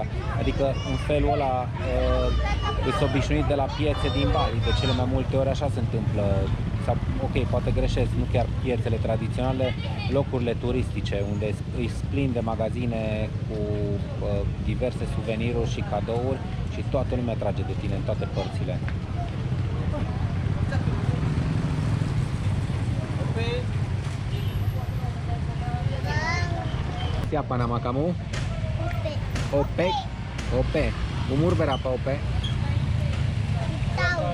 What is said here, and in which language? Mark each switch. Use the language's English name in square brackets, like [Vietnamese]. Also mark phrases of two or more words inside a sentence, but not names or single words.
[Romanian] Adică în felul ăla îți obișnuit de la piețe din Bali, de cele mai multe ori așa se întâmplă. Sau, ok, poate greșesc, nu chiar piețele tradiționale, locurile turistice unde îi plin de magazine cu diverse suveniruri și cadouri și toată lumea trage de tine în toate părțile. [Indonesian] Siapa nama kamu? Ope. Ope. Umur berapa Ope? Tahu.